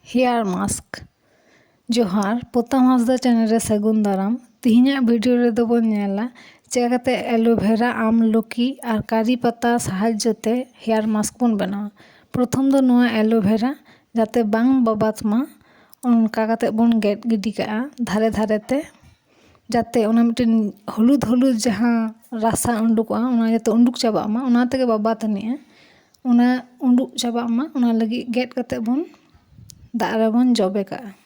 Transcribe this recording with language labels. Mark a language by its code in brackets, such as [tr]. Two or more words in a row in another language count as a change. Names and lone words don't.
[en] hair mask [sat] जोहार पोताम हांसदा चैनल रे सगुन दाराम तिहिना भिडियो रे दो बन नेला चिकाते एलोवेरा आमलकी और कारी पत्ता साहाज्यते [en] hair mask [sat] बन बनावा। प्रथम दो नुआ एलोवेरा जाते बांग बाबातमा उनका काते बन गेट गिडी का धारे धारेते जाते उना मिटन हलुद हलुद जहां रासा उंडुकआ उना जाते उंडुक चाबामा उना तेगे बाबातनिया उना उंडुक चाबामा उना लगी गेट काते बन दाग रेबन जबे का।